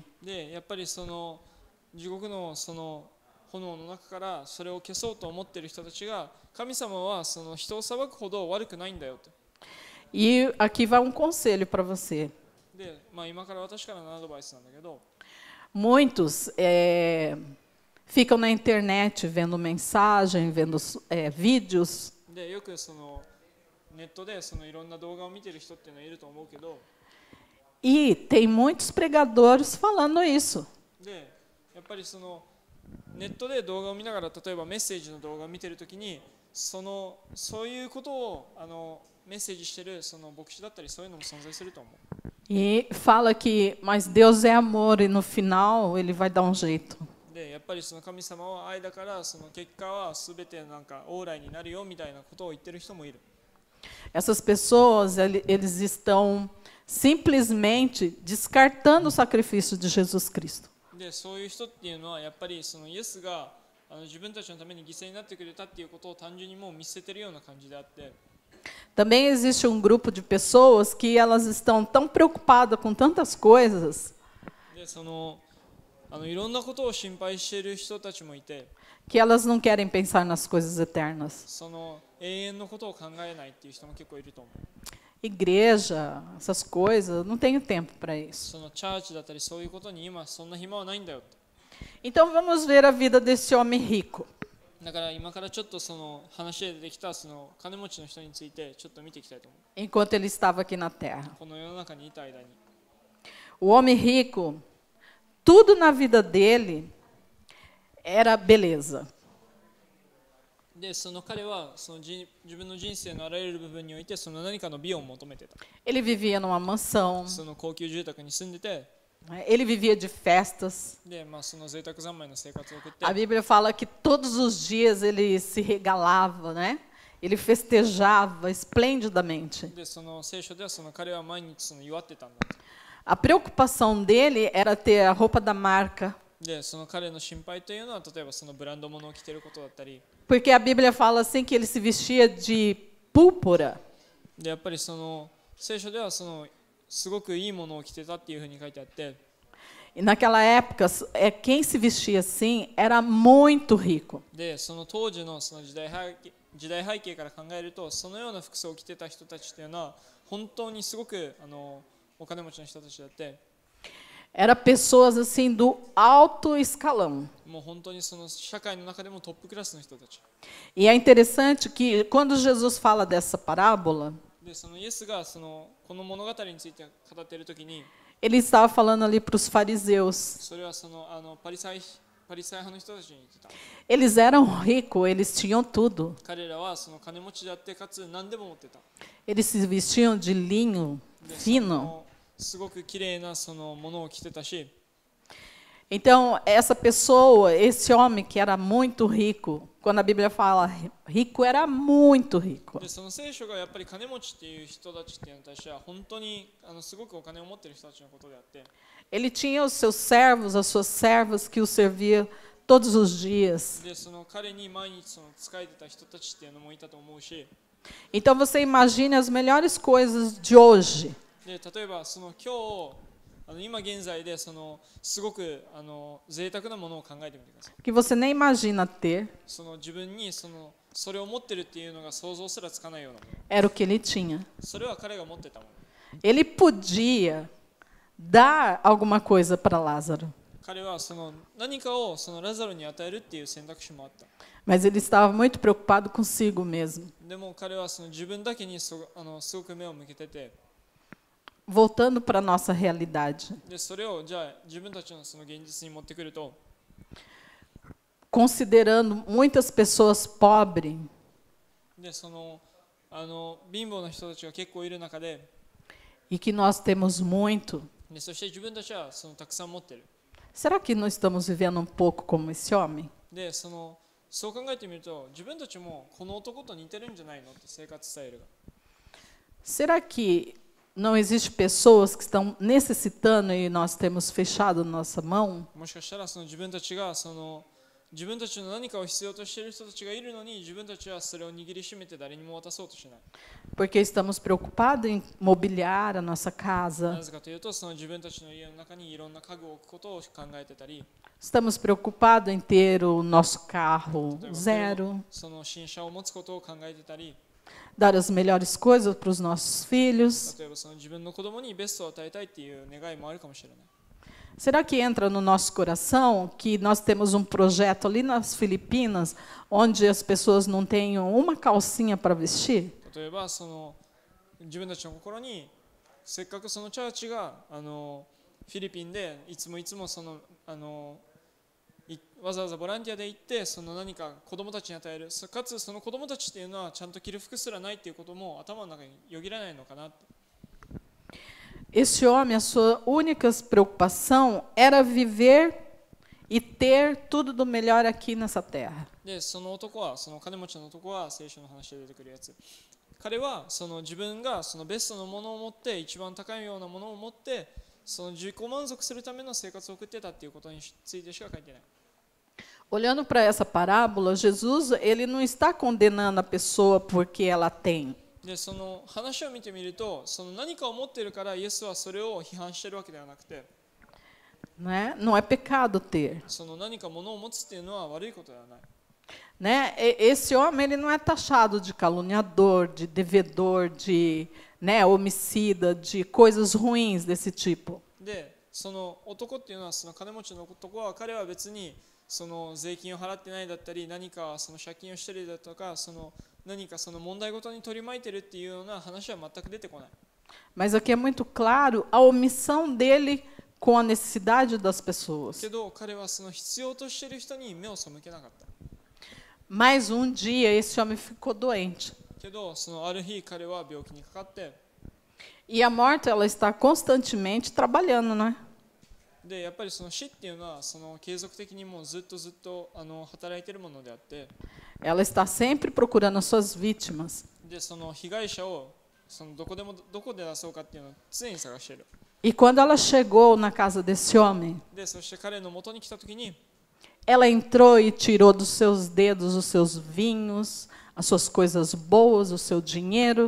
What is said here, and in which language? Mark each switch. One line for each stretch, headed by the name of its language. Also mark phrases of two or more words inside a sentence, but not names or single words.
Japanese: でやっぱり地獄の炎の中からそれを消そうと思っている人たちが神様は人を裁くほど悪くないんだよと。
Portuguese: E aqui vai um conselho para você.
Japanese: で今から私からのアドバイスなんだけど。
Portuguese: Muitos ficam na internet vendo mensagem, vendo vídeos.
Japanese: でよくネットでいろんな動画を見ている人っていうのはいると思うけど。
Portuguese: E tem muitos pregadores falando isso.
Japanese: でやっぱりネットで動画を見ながら例えばメッセージの動画を見ているときにそういうことをメッセージしている牧師だったりそういうのも存在すると思う。
Portuguese: E fala que, mas Deus é amor e no final ele vai dar um jeito.
Japanese: でやっぱり神様は愛だから結果はすべてなんか往来になるよみたいなことを言っている人もいる。
Portuguese: Essas pessoas, eles estão simplesmente descartando o sacrifício de Jesus Cristo.
Japanese: でそういう人っていうのはやっぱりイエスが自分たちのために犠牲になってくれたっていうことを単純にもう見捨てているような感じであって。
Portuguese: Também existe um grupo de pessoas que elas estão tão preocupadas com tantas coisas
Japanese: でいろんなことを心配している人たちもいて。
Portuguese: que elas não querem pensar nas coisas eternas.
Japanese: 永遠のことを考えないっていう人も結構いると思う。
Portuguese: Igreja, essas coisas, não tenho tempo para isso.
Japanese: チャーチだったりそういうことに今そんな暇はないんだよって。
Portuguese: Então vamos ver a vida desse homem rico.
Japanese: だから今からちょっと話で出てきた金持ちの人についてちょっと見ていきたいと思う。
Portuguese: Enquanto ele estava aqui na terra.
Japanese: この世の中にいた間に。
Portuguese: O homem rico, tudo na vida dele era beleza.
Japanese: で、その彼は自分の人生のあらゆる部分においてその何かの美を求めてた。
Portuguese: Ele vivia numa mansão,
Japanese: その高級住宅に住んでて、
Portuguese: né? Ele vivia de festas.
Japanese: で、その贅沢三昧の生活を送って、
Portuguese: A Bíblia fala que todos os dias ele se regalava, né? Ele festejava esplendidamente.
Japanese: で、その聖書ではその彼は毎日その祝ってたんだ。
Portuguese: A preocupação dele era ter a roupa da marca,
Japanese: で、その彼の心配というのは例えばそのブランド物を着ていることだったり、
Portuguese: porque a Bíblia fala assim que ele se vestia de púrpura.
Japanese: で、やっぱりその聖書ではそのすごくいいものを着てたっていうふうに書いてあって、
Portuguese: E naquela época, quem se vestia assim era muito rico.
Japanese: で、その当時のその時代背景から考えると、そのような服装を着てた人たちっていうのは本当にすごくお金持ちの人たちだって、
Portuguese: Era pessoas assim do alto escalão.
Japanese: もう本当にその社会の中でもトップクラスの人たち。
Portuguese: E é interessante que quando Jesus fala dessa parábola,
Japanese: で、そのイエスがこの物語について語っているときに、
Portuguese: ele estava falando ali para os fariseus.
Japanese: それはそのパリサイ派の人たちに言ってた。
Portuguese: Eles eram ricos, eles tinham tudo.
Japanese: 彼らはその金持ちであってかつ何でも持ってた。
Portuguese: Eles se vestiam de linho
Japanese: で、
Portuguese: fino.
Japanese: すごく綺麗なそのものを着てたし、
Portuguese: Então, essa pessoa, esse homem que era muito rico, quando a Bíblia fala rico, era muito rico.
Japanese: で、その聖書がやっぱり金持ちっていう人たちっていうのに対しては本当にすごくお金を持っている人たちのことであって、
Portuguese: Ele tinha os seus servos, as suas servas que o serviam todos os dias.
Japanese: で、その彼に毎日その仕えてた人たちっていうのもいたと思うし、
Portuguese: Então, você imagine as melhores coisas de hoje.
Japanese: で、例えばその今日今現在でそのすごく贅沢なものを考えてみてください。
Portuguese: Que você nem imagina ter,
Japanese: その自分にそれを持ってるっていうのが想像すらつかないようなもの。
Portuguese: era o que ele tinha.
Japanese: それは彼が持ってたもの。
Portuguese: Ele podia dar alguma coisa para Lázaro,
Japanese: 彼はその何かをそのラザロに与えるっていう選択肢もあった。
Portuguese: mas ele estava muito preocupado consigo mesmo.
Japanese: でも彼はその自分だけにすごく目を向けてて、
Portuguese: Voltando para a nossa realidade,
Japanese: でそれをじゃあ自分たちのその現実に持ってくると、
Portuguese: considerando muitas pessoas pobres,
Japanese: でその貧乏な人たちが結構いる中で、
Portuguese: e que nós temos muito,
Japanese: でそして自分たちはそのたくさん持ってる。
Portuguese: será que não estamos vivendo um pouco como esse homem?
Japanese: でそう考えてみると、自分たちもこの男と似てるんじゃないのって生活スタイルが。
Portuguese: Será que não existe pessoas que estão necessitando e nós temos fechado nossa mão?
Japanese: もしかしたらその自分たちが自分たちの何かを必要としている人たちがいるのに、自分たちはそれを握りしめて誰にも渡そうとしない。
Portuguese: Porque estamos preocupados em mobiliar a nossa
Japanese: な
Portuguese: casa,
Japanese: ぜかというと、その自分たちの家の中にいろんな家具を置くことを考えてたり、
Portuguese: estamos preocupados em ter o nosso carro
Japanese: 例えば
Portuguese: zero,
Japanese: その新車を持つことを考えてたり、
Portuguese: dar as melhores coisas para os nossos filhos.
Japanese: 例えばその自分の子供にベストを与えたいっていう願いもあるかもしれない。
Portuguese: Será que entra no nosso coração que nós temos um projeto ali nas Filipinas, onde as pessoas não têm uma calcinha para vestir?
Japanese: 例えば自分たちの心に、せっかくそのチャーチがフィリピンでいつもわざわざボランティアで行って何か子供たちに与える、かつその子供たちっていうのはちゃんと着る服すらないっていうことも頭の中によぎらないのかなって。
Portuguese: Esse homem, a sua única preocupação era viver e ter tudo do melhor aqui nessa terra.
Japanese: で、その男は、その金持ちの男は聖書の話で出てくるやつ。彼は自分がベストのものを持って、一番高いようなものを持って、自己満足するための生活を送ってたっていうことについてしか書いてない。
Portuguese: Olhando para essa parábola, Jesus ele não está condenando a pessoa porque ela tem.
Japanese: で、その話を見てみると、何かを持っているからイエスはそれを批判しているわけではなくて、
Portuguese: Né? Não é pecado ter.
Japanese: 何か物を持つっていうのは悪いことではない。
Portuguese: Né? Esse homem ele não é taxado de caluniador, de devedor, de, né, homicida, de coisas ruins desse tipo.
Japanese: で、その男っていうのは、その金持ちの男は、彼は別に税金を払ってないだったり、何か借金をしてるだとか、何か問題ごとに取り巻いてるっていうような話は全く出てこない。
Portuguese: Mas aqui é muito claro a omissão dele com a necessidade das pessoas.
Japanese: けど彼は必要としている人に目を背けなかった。
Portuguese: Mas um dia esse homem ficou doente.
Japanese: けどそのある日彼は病気にかかって、
Portuguese: E a morte, ela está constantemente trabalhando, né?
Japanese: でやっぱりその死っていうのはその継続的にもうずっと働いているものであって、
Portuguese: Ela está sempre procurando as suas vítimas.
Japanese: でその被害者をそのどこで出そうかっていうのを常に探している。
Portuguese: E quando ela chegou na casa desse homem,
Japanese: でそして彼の元に来た時に、
Portuguese: ela entrou e tirou dos seus dedos os seus vinhos, as suas coisas boas, o seu dinheiro.